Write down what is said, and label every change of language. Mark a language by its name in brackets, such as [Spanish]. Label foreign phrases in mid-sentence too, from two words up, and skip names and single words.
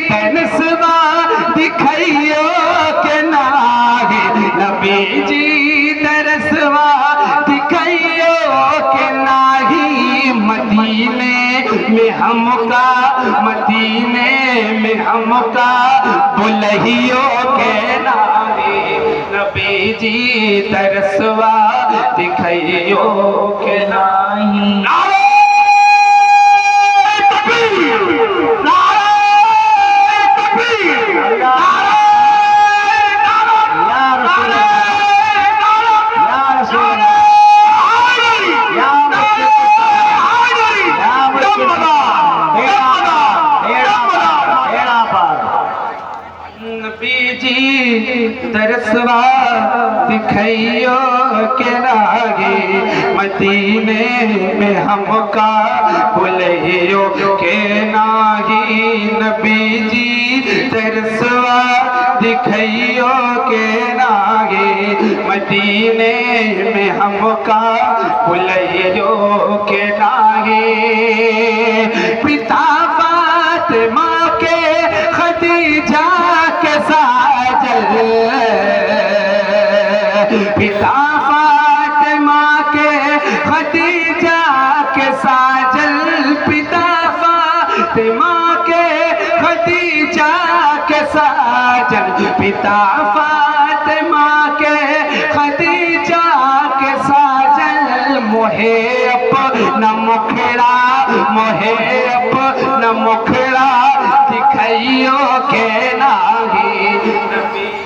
[Awadhi] तरसवा दिखाइयो के लागे, नबी जी तरसवा दिखाइयो के नाही, मदीने में हमका, मदीने में हमका बुलहियो के नागे, नबी जी तरसवा दिखाइयो के नाही। [Urdu] नारे तकबीर, नारे तकबीर, नारे [Arabic] या रसूल अल्लाह, या रसूल अल्लाह, या [Awadhi] नबी जी तरसवा दिखाइयो के लागे, मदीने में हमका बुलहियो के नाही, नबी जी तरसवा दिखाइयो के लागे, मदीने में हमका बुलहियो के लागे। पिता फातिमा के खदीजा के साजल, पिता फातिमा के खदीजा के साजल, पिता फातिमा के खदीजा के साजल, पिता फातिमा के खदीजा के साजल, मोहे अपना मुखड़ा, मोहे अपना मुखड़ा दिखाइयो के नाही, नबी।